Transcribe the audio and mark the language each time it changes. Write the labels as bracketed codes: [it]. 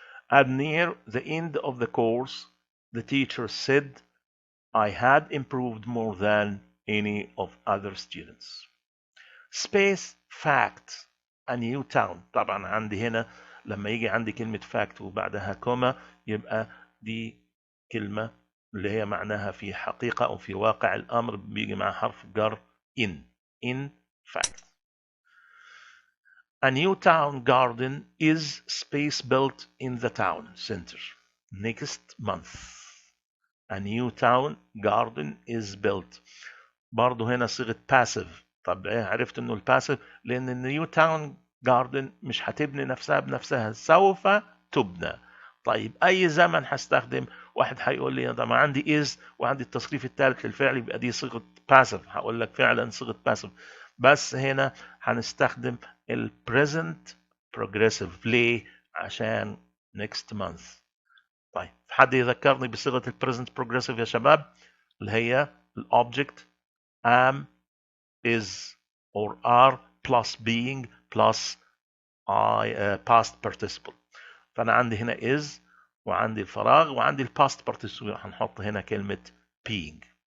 [en] And near the end of the course, the teacher said I had improved more than any of other students. Space fact a new town. [ar] طبعا عندي هنا لما يجي عندي كلمة fact وبعدها كوما يبقى دي كلمة اللي هي معناها في حقيقة أو في واقع الأمر، بيجي مع حرف جر [en] in fact. A new town garden is space built in the town center next month. A new town garden is built. [ar] برضه هنا صيغة passive. طب ايه عرفت انه الباسيف؟ لان النيو تاون جاردن مش هتبني نفسها بنفسها، سوف تبنى. طيب اي زمن هستخدم؟ واحد هيقول لي ده ما عندي is وعندي التصريف الثالث للفعل، يبقى دي صيغة passive. هقول لك فعلا صيغة passive، بس هنا هنستخدم البريزنت progressive. ليه؟ عشان next month. طيب حد يذكرني بصيغة البريزنت progressive يا شباب؟ اللي هي الأوبجكت [en] am is or are plus being plus past participle. [ar] فأنا عندي هنا is وعندي الفراغ وعندي past participle، هنحط هنا كلمة being.